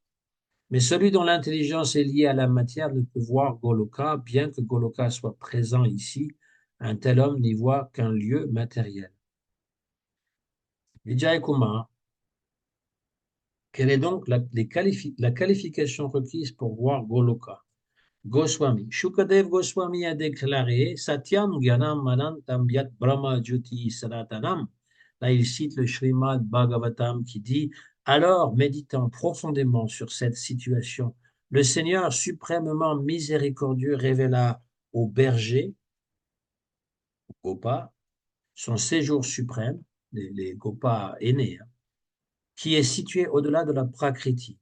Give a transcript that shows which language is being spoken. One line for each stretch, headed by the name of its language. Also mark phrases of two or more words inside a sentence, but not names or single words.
French: Mais celui dont l'intelligence est liée à la matière ne peut voir Goloka, bien que Goloka soit présent ici. Un tel homme n'y voit qu'un lieu matériel. Vijay Kumar, quelle est donc la qualification requise pour voir Goloka? Goswami. Shukadev Goswami a déclaré
Sanskrit: सत्यं ज्ञानम् अनन्तं यत् ब्रह्म ज्योतिः सनातनम्.
French: Là, il cite le Srimad Bhagavatam qui dit alors, méditant profondément sur cette situation, le Seigneur suprêmement miséricordieux révéla au berger, au Gopa, son séjour suprême, les Gopas aînés, hein, qui est situé au-delà de la Prakriti.